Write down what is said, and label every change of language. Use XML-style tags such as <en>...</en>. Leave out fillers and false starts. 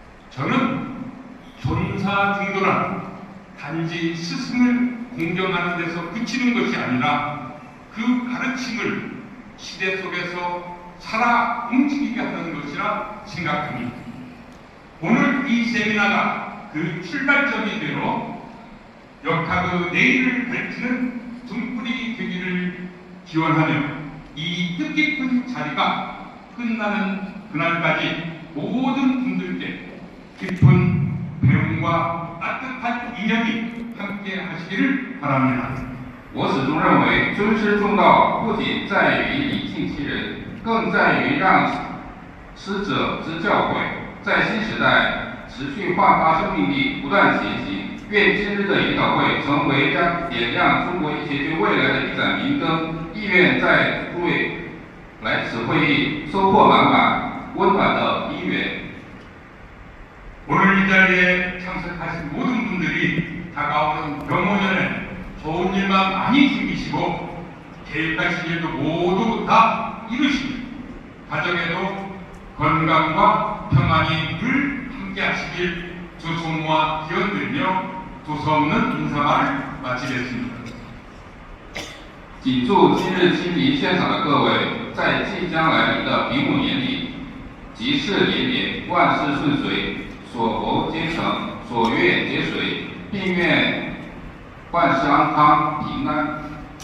<ko>저는 존사중도란 단지 스승을 공경하는 데서 그치는 것이 아니라 그 가르침을 시대 속에서 살아 움직이게 하는 것이라 생각합니다. 오늘 이 세미나가 그 출발점이 되어 역학의 내일을 밝히는 등불이 되기를 기원하며 이 뜻깊은 자리가 끝나는 그날까지 모든 분들께 깊은 배움과 따뜻한 인연이 함께 하시기를 바랍니다.</ko> <zh>我始终认为，尊师重道不仅在于礼敬其人，更在于让师者之教诲在新时代持续焕发生命力，不断前行。愿今日的研讨会成为点亮中国医学界未来的一盏明灯。亦愿在诸位来此会议收获满满、温暖的因缘。</zh> <ko>오늘 이 자리에 참석하신 모든 분들이 다가오는 병원년에 좋은 일만 많이 생기시고 계획하신 일도 모두 다 이루시고 가정에도 건강과 평안이 늘 함께 하시길 조소모아 기원드리며 도서없는 인사말을 마치겠습니다.</ko> <zh>谨祝今日亲临现场的各位，在即将来临的丙午年里，吉事连连，万事顺遂，所求皆成，所愿皆遂，并愿万事安康平安。</zh>